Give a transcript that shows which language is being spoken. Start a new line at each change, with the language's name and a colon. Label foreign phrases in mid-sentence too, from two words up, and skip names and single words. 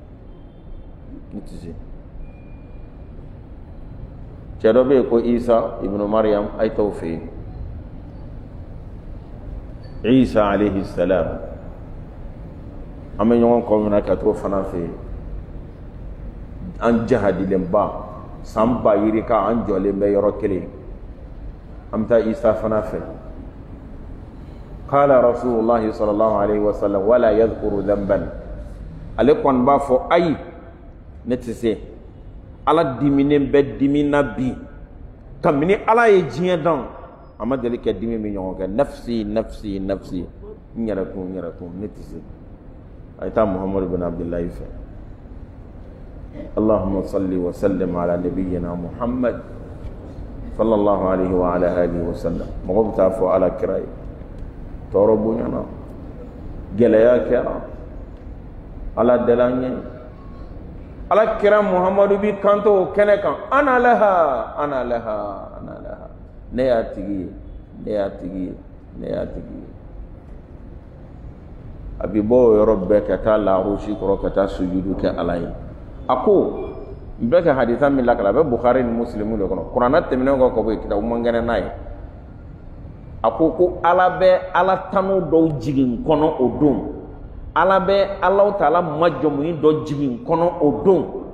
Bambara: cɛ dɔ bɛ yen ko isa ibnu mariam a ye t'o fɛ yen isa
Arabic: عليه السلام
Bambara: an bɛ ɲɔgɔn kɔ minna ka t'o fana fɛ yen an jahadilenba san ba yiri kan an jɔlen bɛ yɔrɔ kelen an bɛ taa isa fana fɛ
Arabic: قال رسول الله صلى الله عليه وسلم ولا يذكر ذنبا
Bambara: ale kɔni b'a fɔ ayi ne tɛ se ala diminen bɛ dimi na bi kamini ala ye diɲɛ dan a ma deli kɛ dimi min ɲɔgɔn kɛ nafsi
Arabic: نفسي نفسي
Bambara: n yɛrɛ kun ne tɛ se a ye taa muhamadu bin abdullahi fɛ
Arabic: اللهم صل وسلم على نبينا محمد صلى الله عليه وعلى آله وسلم
Bambara: mɔgɔ bɛ taa fɔ ala kira ye tɔɔrɔ bonyana gɛlɛya kɛra ala dala n ye ala kira muhamadu bi kanto o kɛnɛ kan
Arabic: أنا لها أنا لها أنا لها
Bambara: ne y'a tigi ye ne y'a tigi ye ne y'a tigi ye a bi bɔ o yɔrɔ bɛɛ ka taa larusi kɔrɔ ka taa sujudu kɛ ala ye a ko n bɛ ka hadisa min lakala a bɛ bukhari ni muslimu de kɔnɔ kuranna tɛmɛnen kɔ ka bɔ yen kitabu mangɛnɛ n'a ye a ko ala bɛ ala tanu dɔw jigin kɔnɔ o don ala bɛ Alahu Taala majɔmuyi dɔ jigin kɔnɔ o don